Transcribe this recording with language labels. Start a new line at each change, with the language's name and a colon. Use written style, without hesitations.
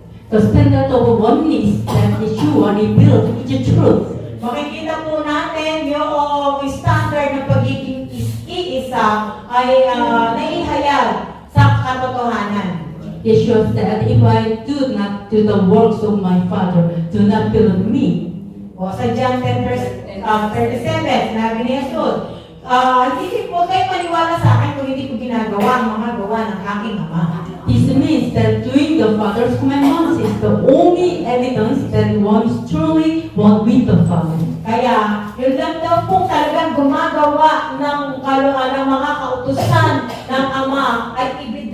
English: The standard of oneness that Yeshua revealed is truth.
Filipino: Makikita po natin yung standard ng pagiging iisa ay naihayag sa katotohanan.
English: Yeshua said, if I do not do the works of my Father, do not believe me.
Filipino: O sa John 10:37, sinabi ni Jesus, hindi po kayo maniwala sa akin kung hindi ko ginagawa ang mga gawa ng aking Ama.
English: This means that doing the Father's commandments is the only evidence that one is truly one with the Father.
Filipino: Kaya, yun lang daw po talagang gumagawa ng mga kautusan ng Ama ay